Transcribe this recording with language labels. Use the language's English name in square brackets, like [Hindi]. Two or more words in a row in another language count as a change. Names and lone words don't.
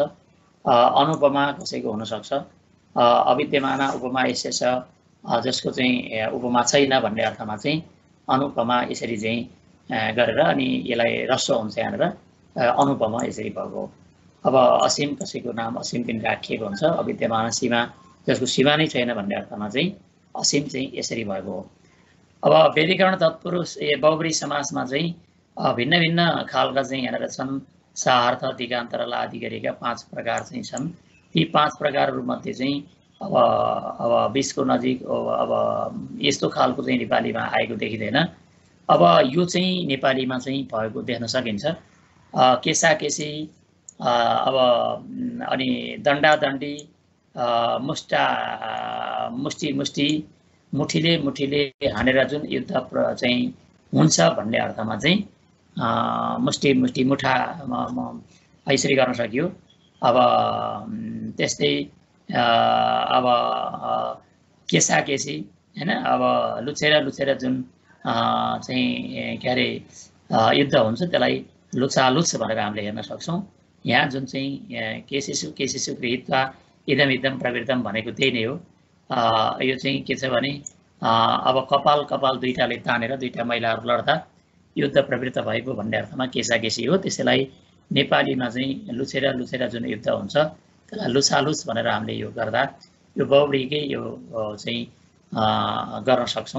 [Nepali] अनुपमा कसैको हुनसक्छ, अविद्यमान उपमा यसै जसको चाहिँ उपमा छैन भन्ने अर्थमा चाहिँ अनुपमा यसरी चाहिँ गरेर अनि यसलाई ह्रस्व हुन्छ यहाँनिर अनुपमा यसरी भएको। अब असीम कसैको नाम असीम पनि राखिएको हुन्छ, अविद्यमान सीमा जसको सीमा नै छैन भन्ने अर्थमा चाहिँ असीम चाहिँ यसरी भएको हो। अब व्यधिकरण तत्पुरुष बहुब्री समासमा चाहिँ भिन्न भिन्न खालका चाहिँ यहाँनिर छन्। सार्थ दिगान्त र लादि गरेका 5 प्रकार चाहिँ छन्। ती 5 प्रकारहरूमध्ये चाहिँ अब 20 को नजिक अब यस्तो खालको चाहिँ नेपालीमा आएको देखिँदैन। अब यो चाहिँ नेपालीमा चाहिँ भएको देख्न सकिन्छ। केसा केसी, अब अनि दण्डा दण्डी, मुष्टा मुष्टि मुष्टि, मुठीले मुठीले हानेर जुन युद्ध चाहिँ हुन्छ भन्ने अर्थमा चाहिँ मुष्टि मुष्टि मुठा यसरी गर्न सकियो। अब त्यस्तै अब केसा केसी हैन, अब लुछेर लुछेर जुन चाहिँ के अरे युद्ध हुन्छ त्यसलाई लुछालुछ भनेर हामीले हेर्न सक्छौँ। यहाँ जुन चाहिँ [Sanskrit] केसिसु केसिसु गृहीत्वा इदम इदम प्रवृत्तम [Nepali] भनेको त्यही नै हो। यो चाहिँ के छ भने अब कपाल कपाल दुईटाले तानेर दुईटा महिलाहरू लड्दा युद्ध प्रवृत्त भएको भन्ने अर्थमा केसा केसी हो। त्यसैलाई नेपालीमा चाहिँ लुछेर लुछेर जुन युद्ध हुन्छ त्यसलाई लुछालुछ भनेर हामीले यो गर्दा यो बहुब्रीकै यो चाहिँ गर्न सक्छौँ।